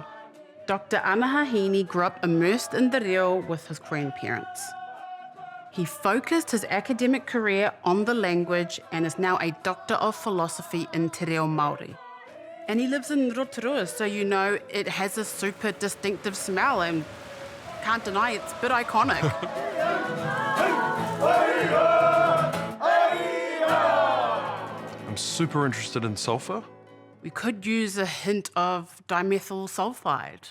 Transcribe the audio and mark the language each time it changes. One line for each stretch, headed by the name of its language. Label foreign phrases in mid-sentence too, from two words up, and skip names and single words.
English: Dr. Anaha Hiini grew up immersed in the reo with his grandparents. He focused his academic career on the language and is now a doctor of philosophy in
Māori: te reo Māori.
English: And he lives in Rotorua, so you know it has a super distinctive smell and can't deny it's a bit iconic. I'm super interested in sulphur. We could use a hint of dimethyl sulfide.